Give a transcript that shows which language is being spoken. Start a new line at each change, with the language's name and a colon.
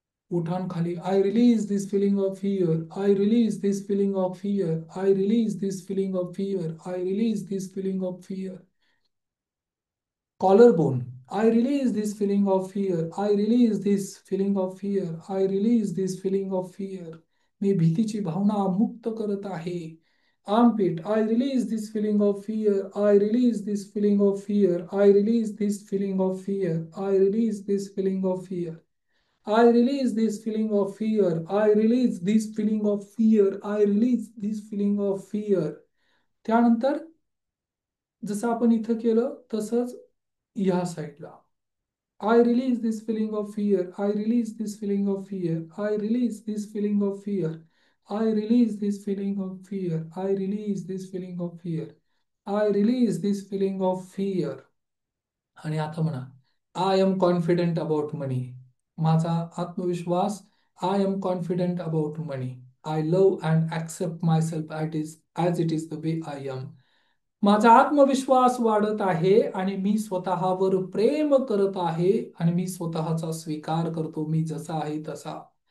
Marathi: ओठांखाली
English: I release this feeling of fear, I release this feeling of fear, I release this feeling of fear, I release this feeling of fear. Collarbone. I release this feeling of fear. I release this feeling of fear. I release this feeling of fear.
Marathi: मी भीतीची भावना मुक्त करत आहे.
English: Armpit. I release this feeling of fear. I release this feeling of fear. I release this feeling of fear. I release this feeling of fear. I release this feeling of fear. I release this feeling of fear. I release this feeling of fear.
Marathi: त्यानंतर जसं आपण इथं केलं तसंच या साईडला
English: I release this feeling of fear. I release this feeling of fear. I release this feeling of fear. I release this feeling of fear. I release this feeling of fear. I release this feeling of fear.
Marathi: आणि आता म्हणा
English: I am confident about money.
Marathi: माझा आत्मविश्वास.
English: I am confident about money. I love and accept myself as it is the way I am.
Marathi: माझा आत्मविश्वास वाढत आहे आणि मी स्वतःवर प्रेम करत आहे आणि मी स्वतःचा स्वीकार करतो मी जसा आहे तसा.